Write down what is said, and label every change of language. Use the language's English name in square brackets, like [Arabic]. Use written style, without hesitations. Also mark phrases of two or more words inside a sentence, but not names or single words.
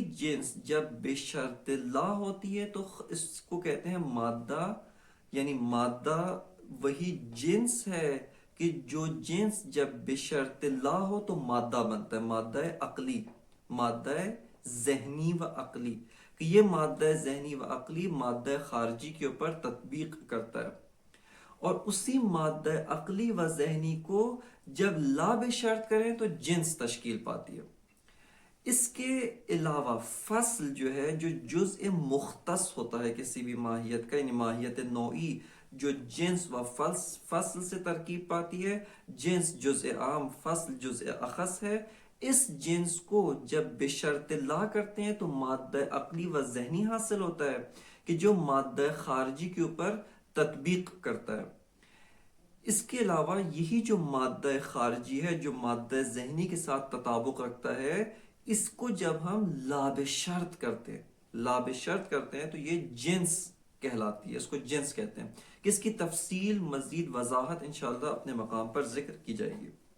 [Urdu] جنس جب بشرط لا ہوتی ہے تو اس کو کہتے ہیں مادہ، یعنی مادہ وہی جنس ہے کہ جو جنس جب بشرط لا ہو تو مادہ بنتا ہے، مادہ عقلی، مادہ ذہنی و عقلی، کہ یہ مادہ ذہنی و عقلی مادہ خارجی کے اوپر تطبیق کرتا ہے، اور اسی مادہ عقلی و ذہنی کو جب لا بشرط کریں تو جنس تشکیل پاتی ہے۔ اس کے علاوہ فصل جو ہے، جو جزء مختص ہوتا ہے کسی بھی ماہیت کا، یعنی ماہیت نوعی جو جنس و فصل سے ترکیب پاتی ہے، جنس جزء عام، فصل جزء اخص ہے، اس جنس کو جب بشرط لا کرتے ہیں تو مادہ عقلی و ذہنی حاصل ہوتا ہے کہ جو مادہ خارجی کے اوپر تطبیق کرتا ہے۔ اس کے علاوہ یہی جو مادہ خارجی ہے جو مادہ ذہنی کے ساتھ تطابق رکھتا ہے، اس کو جب ہم لابشرط کرتے ہیں تو یہ جنس کہلاتی ہے، اس کو جنس کہتے ہیں، کہ اس کی تفصیل مزید وضاحت انشاءاللہ اپنے مقام پر ذکر کی جائے گی۔